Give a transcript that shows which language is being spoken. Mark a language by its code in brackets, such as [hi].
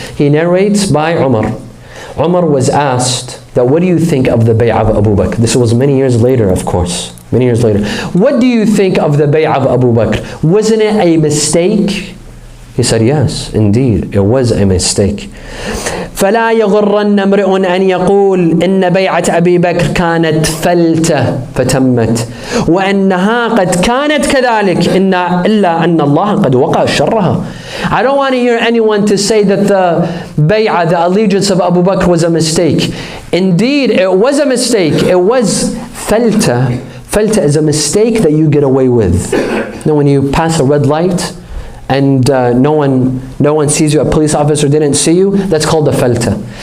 [en] He narrates by Umar. Umar was asked that, what do you think of the bay'ah of Abu Bakr? This was many years later, of course. Many years later. What do you think of the bay'ah of Abu Bakr? Wasn't it a mistake? He said, yes, indeed, it was a mistake. [ar] فلا يغرن امرئ أن يقول إن بيعة أبي بكر كانت فلتة فتمت وأنها قد كانت كذلك إلا أن الله قد وقع شرها. [en] I don't want to hear anyone to say that the bay'ah, the allegiance of Abu Bakr was a mistake. Indeed, it was a mistake. It was falta. Falta is a mistake that you get away with. Now, when you pass a red light and no one sees you, a police officer didn't see you, that's called a falta.